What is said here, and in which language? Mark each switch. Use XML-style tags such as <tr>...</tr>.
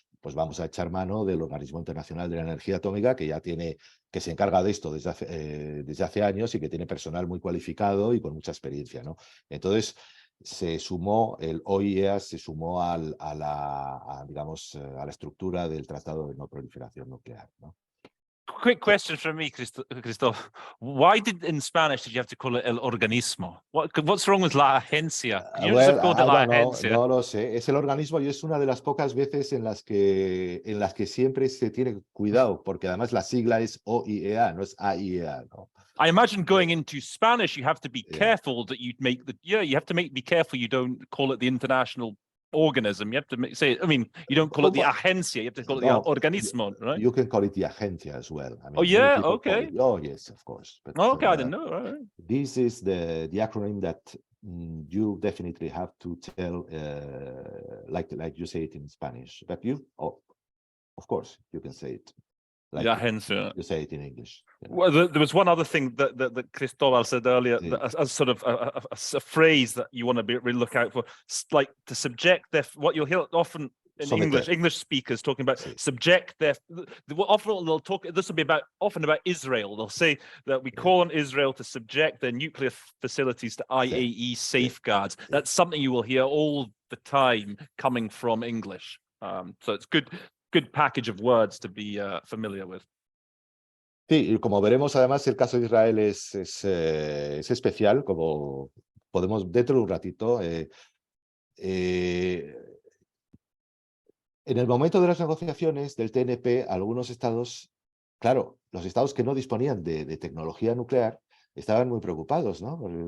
<es>Pues vamos a echar mano del Organismo Internacional de la Energía Atómica, que se encarga de esto desde hace años y que tiene personal muy cualificado y con mucha experiencia, ¿no? Entonces, el OIEA se sumó a la estructura del Tratado de No Proliferación Nuclear, ¿no?</es> <en>Quick question from me, Christoph. Why in Spanish did you have to call it el organismo? What's wrong with la agencia? Could you just have called it la agencia?</en> <es>No lo sé. Es el organismo y es una de las pocas veces en las que siempre se tiene cuidado, porque además la sigla es OIEA, no es AIEA, ¿no?</es> <en>I imagine going into Spanish, you have to be careful that you make you have to be careful you don't call it the international organism. You have to say, I mean, you don't call it the agencia, you have to call it the organismo, right? You can call it the agencia as well. I mean, oh, yeah, okay. Oh, yes, of course. But, okay, I didn't know. Right. This is the acronym that you definitely have to tell, like you say it in Spanish. But of course, you can say it. Like you say it in English. You know? Well, there was one other thing that Cristobal said earlier, as sort of a phrase that you want to really look out for, like to subject what you'll hear often in English speakers talking about subject often they'll talk. This will be often about Israel. They'll say that we call on Israel to subject their nuclear facilities to IAEA safeguards. That's something you will hear all the time coming from English. So it's good package of words to be familiar with.</en> <es>Sí, y como veremos, además, el caso de Israel es especial, como podemos dentro de un ratito. En el momento de las negociaciones del TNP, algunos estados, claro, los estados que no disponían de tecnología nuclear, estaban muy preocupados, ¿no?</es>